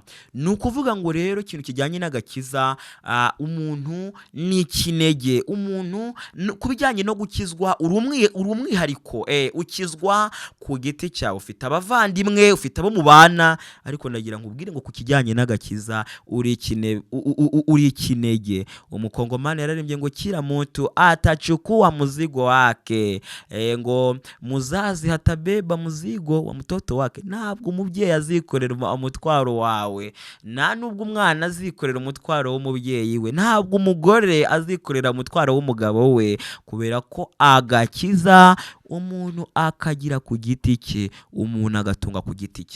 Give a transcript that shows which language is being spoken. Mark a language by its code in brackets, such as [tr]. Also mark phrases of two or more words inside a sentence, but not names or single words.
[rw] Ni ukuvuga ngo rero ikintu kijyanye n'agakiza, umuntu ni ikinege. Umuntu ku bijyanye no gukizwa uri umwihariko. Ukizwa ku giti cyawe, ufite abavandimwe, ufite abo mubana, ariko ndagira ngo ubwire ngo ku kijyanye n'agakiza uri ikinege. Umukongomani yararimbye ngo [sw] kila mtu atachukua mzigo wake, ngo muzazi hatabeba mzigo wa mtoto wake. [rw] Ntabwo umubyeyi azikorera umutwaro wawe, nta nubwo umwana azikorera umutwaro w'umubyeyi we, ntabwo umugore azikorera umutwaro w'umugabo we, kubera ko agakiza umuntu akagira ku giti cye, umuntu agatunga ku giti cye.